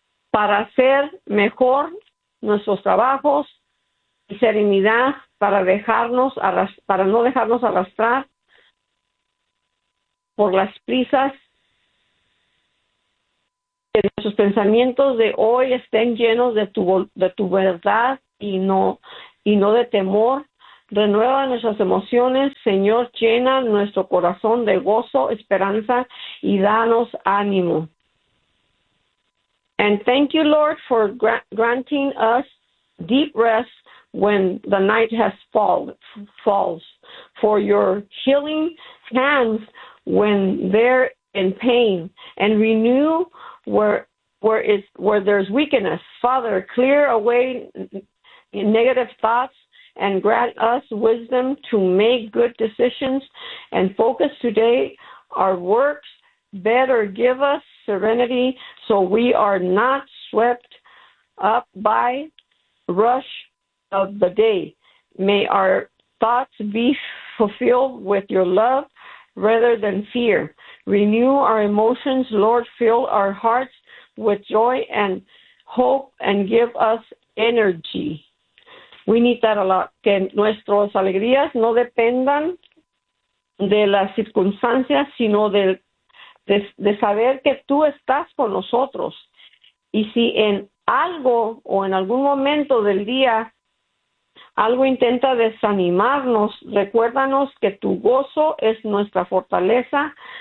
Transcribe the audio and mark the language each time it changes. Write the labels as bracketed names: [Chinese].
[Spanish] para hacer mejor nuestros trabajos y serenidad para no dejarnos arrastrar por las prisas, que nuestros pensamientos de hoy estén llenos de tu verdad y no de temor, Renueva nuestras emociones, Señor, llena nuestro corazón de gozo, esperanza y danos ánimo. [English] And thank you, Lord, for granting us deep rest when the night has falls, for your healing hands when they're in pain, and renew where there's weakness. Father, clear away negative thoughts and grant us wisdom to make good decisions and focus today our works better. Give us serenity so we are not swept up by rush of the day. May our thoughts be fulfilled with your love rather than fear. Renew our emotions, Lord. Fill our hearts with joy and hope and give us energy. We need that a lot. [Spanish] Que nuestras alegrías no dependan de las circunstancias, sino de saber que tú estás con nosotros. Y si en algo o en algún momento del día algo intenta desanimarnos, recuérdanos que tu gozo es nuestra fortaleza.